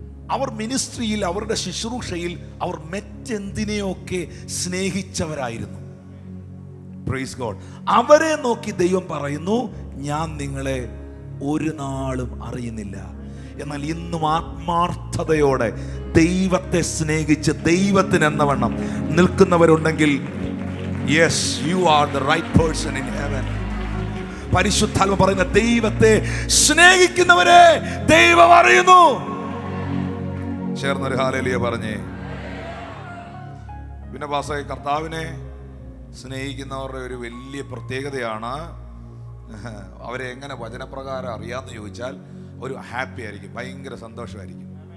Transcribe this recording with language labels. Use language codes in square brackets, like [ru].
[ml] അവർ മിനിസ്ട്രിയിൽ, അവരുടെ ശുശ്രൂഷയിൽ അവർ മറ്റെന്തിനെയൊക്കെ സ്നേഹിച്ചവരായിരുന്നു. [en] Praise God. [ml] അവരെ നോക്കി ദൈവം പറയുന്നു, ഞാൻ നിങ്ങളെ ഒരു നാളും അറിയുന്നില്ല. എന്നാൽ ഇന്നും ആത്മാർത്ഥതയോടെ ദൈവത്തെ സ്നേഹിച്ച് ദൈവത്തിന് എന്നവണ്ണം നിൽക്കുന്നവരുണ്ടെങ്കിൽ [en] Yes, you are the right person in heaven. [ml] പരിശുദ്ധാത്മ പറയുന്ന ദൈവത്തെ സ്നേഹിക്കുന്നവരെ ദൈവം അറിയുന്നു. ചേർന്നൊരു ഹല്ലേലൂയ പറഞ്ഞേ. പിന്നെ പാസ്റ്ററെ, കർത്താവിനെ സ്നേഹിക്കുന്നവരുടെ ഒരു വലിയ പ്രത്യേകതയാണ്, അവരെ എങ്ങനെ വചനപ്രകാരം അറിയാമെന്ന് ചോദിച്ചാൽ ഒരു ഹാപ്പി ആയിരിക്കും, ഭയങ്കര സന്തോഷമായിരിക്കും.